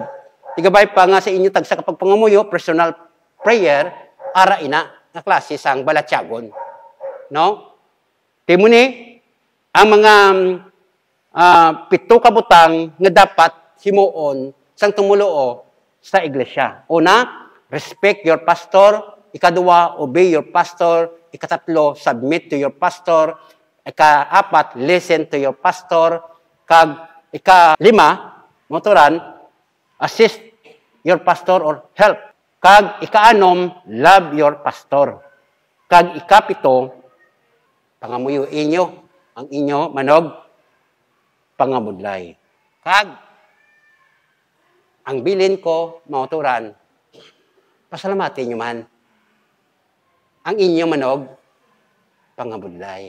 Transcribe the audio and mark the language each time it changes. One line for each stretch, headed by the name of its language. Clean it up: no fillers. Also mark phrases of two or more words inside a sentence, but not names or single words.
Hiligaynon: Tigabay pa nga sa inyo tag sa pagpangamuyo,
English: personal prayer,
Hiligaynon: ara ina, na klase sang balatyagon. no? Timuni, ang mga 7 ka butang nga dapat himuon sang tumuluo sa iglesia.
English: Una, respect your pastor. Ikaduwa, obey your pastor. Ikatatlo, submit to your pastor. Ikaapat, listen to your pastor.
Hiligaynon: Ikalima, motoran,
English: assist your pastor or help. Ikaanom, love your pastor.
Hiligaynon: Ikapito, pangamuyo inyo ang inyo manog pangamudlay. Ang bilin ko, motoran, pasalamatin nyo man ang inyo manog pangamudlay.